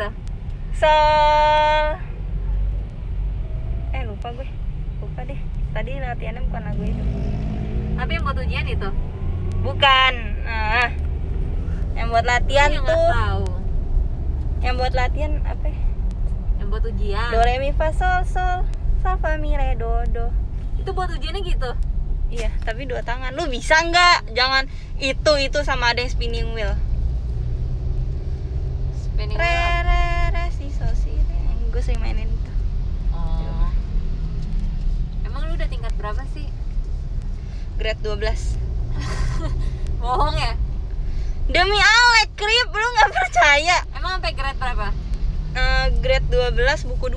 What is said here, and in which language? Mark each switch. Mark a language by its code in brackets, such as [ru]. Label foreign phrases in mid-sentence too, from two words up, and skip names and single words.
[id] Sol. Lupa gue. Lupa deh. Tadi latihannya bukan lagu itu. Tapi yang buat ujian itu. Bukan. Nah. Yang buat latihan Aku nggak tuh. tahu. Yang buat latihan apa? Yang buat ujian. Do re mi fa sol sol fa mi re do do. Itu buat ujiannya gitu. Iya, tapi 2 tangan. Lu bisa nggak? Jangan itu sama ada yang [en] spinning wheel. [id] Spinning Re wheel. re re si so si re. Gue sering mainin itu. Oh. Emang lu udah tingkat berapa sih? Grade 12. Bohong ya? Demi Alek, Krip, lu nggak percaya? Emang sampai grade berapa? Grade 12 buku 2.